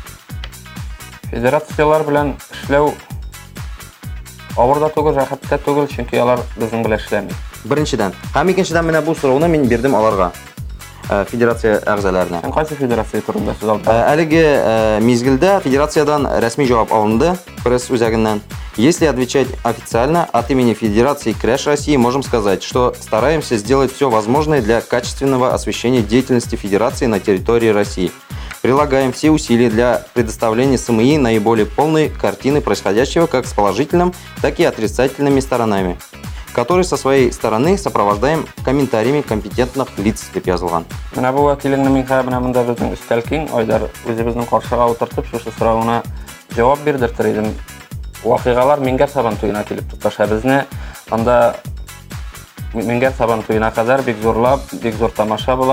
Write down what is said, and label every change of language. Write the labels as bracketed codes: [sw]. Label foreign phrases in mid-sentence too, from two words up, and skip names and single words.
[tt] Федерациялар белән эшләү авыр да түгел, рәхәт тә түгел, чөнки алар безнең белән эшләми. Беренчедән, һәм икенчедән менә бу сорауны мин бирдем аларга, федерация әгъзаларына. Кайсы федерация турында сүз алды? Әлеге мизгелдә федерациядән рәсми җавап алынды, пресс үзәгеннән. [ru] Если отвечать официально, от имени Федерации Краш России можем сказать, что стараемся сделать все возможное для качественного освещения деятельности Федерации на территории России. Прилагаем все усилия для предоставления СМИ наиболее полной картины происходящего как с положительным, так и отрицательными сторонами, которые со своей стороны сопровождаем комментариями компетентных лиц, [tt] деп язылган. Менә бу вәкилеңнең минһә менә монда безнең өстәл киң, Айдар үзебезнең каршыга утыртып шушы сорауына җавап бирдертер идем. Вакыйгалар Мингәр Сабан туена килеп тоташа безне. Анда Мингәр Сабан туена кадәр бик зурлап, бик зур тамаша була.